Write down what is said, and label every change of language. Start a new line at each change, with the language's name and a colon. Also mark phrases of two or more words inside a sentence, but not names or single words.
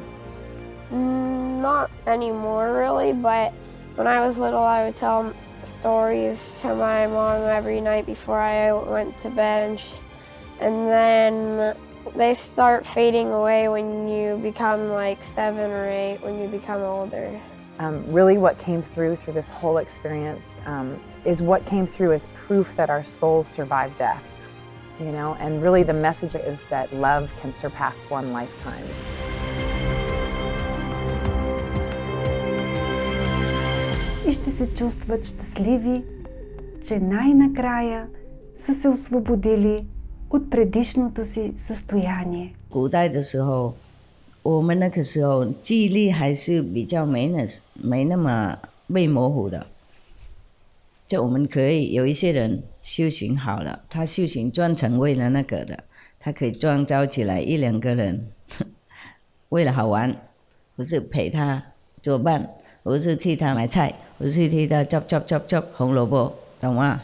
English: Not anymore, really, but when I was little, I would tell stories to my mom every night before I went to bed, and then they start fading away when you become like 7 or 8, when you become older. Really what came through this whole experience is what came through as proof that our souls survive death, you know, and really the message is that love can surpass one lifetime.
Bulgarian: И ще се чувстват щастливи, че най-накрая са се освободили от предишното си състояние.
Chinese: 古代的时候，我们那个时候记忆力还是比较没那么被模糊的。就我们可以有一些人修行好了，他修行专程为了那个的，他可以创造起来1-2个人，为了好玩，不是陪他做饭，不是替他买菜，不是替他chop红萝卜，懂吗？